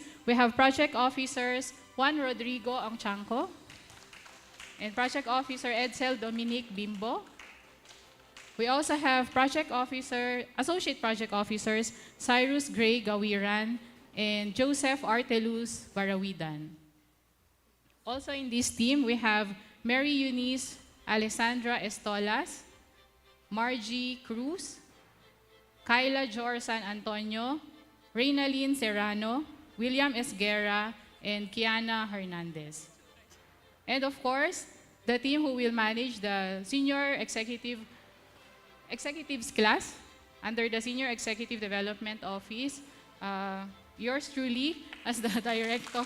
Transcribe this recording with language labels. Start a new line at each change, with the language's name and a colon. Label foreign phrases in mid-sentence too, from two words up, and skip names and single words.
English: We have project officers Juan Rodrigo Angchanco and project officer Edsel Dominic Bimbo. We also have associate project officers Cyrus Gray Gawiran and Joseph Artelus Barawidan. Also in this team, we have Mary Eunice Alessandra Estolas, Margie Cruz, Kyla Jor San Antonio, Reynalyn Serrano, William Esguerra, and Kiana Hernandez. And of course, the team who will manage the Senior Executives class under the Senior Executive Development Office. Yours truly as the director.